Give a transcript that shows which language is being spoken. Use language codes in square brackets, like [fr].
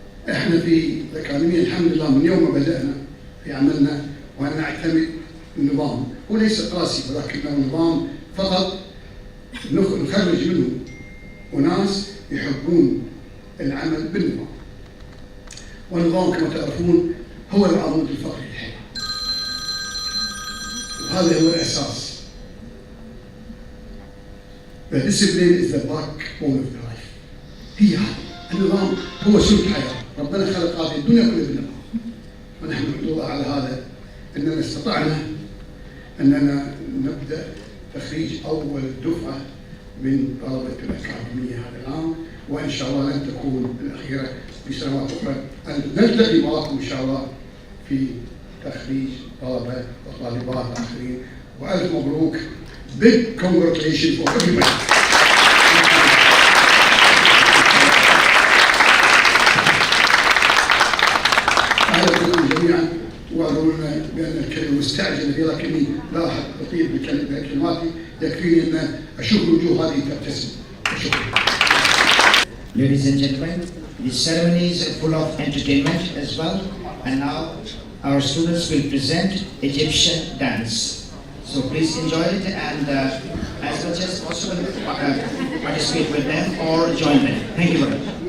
[ar] إحنا في الأكاديمية الحمد لله من يوم ما بدأنا في عملنا وأن نعتمد النظام، وليس قاسي ولكنه نظام فقط نخرج منه وناس يحبون العمل بالنظام. والنظام كما تعرفون هو العمود الفقري للحياة، وهذا هو الأساس. [en] The discipline is the backbone of life. [ar] هي هذا النظام هو سلوك الحياة. ربنا خلق هذه الدنيا كلها بالنظام، ونحن نحمد الله على هذا أننا استطعنا أننا نبدأ تخريج أول دفعة من طلبة الأكاديمية هذا العام، وإن شاء الله لن تكون الأخيرة في سنوات أخرى. نلتقي معكم إن شاء الله في تخريج طلبة وطالبات آخرين، وألف مبروك. [en] Big congratulations for everybody. [ar] أهلا بكم جميعا، واعذروا لنا بأن الكلمة مستعجلة فيها، لكني لا أحد أطيل بكلماتي، يكفيني أن أشوف الوجوه هذه تبتسم. شكرا. [en] Ladies and gentlemen, the ceremony is full of entertainment as well, and now our students will present Egyptian dance. So please enjoy it and as much as possible participate with them or join them. Thank you very much.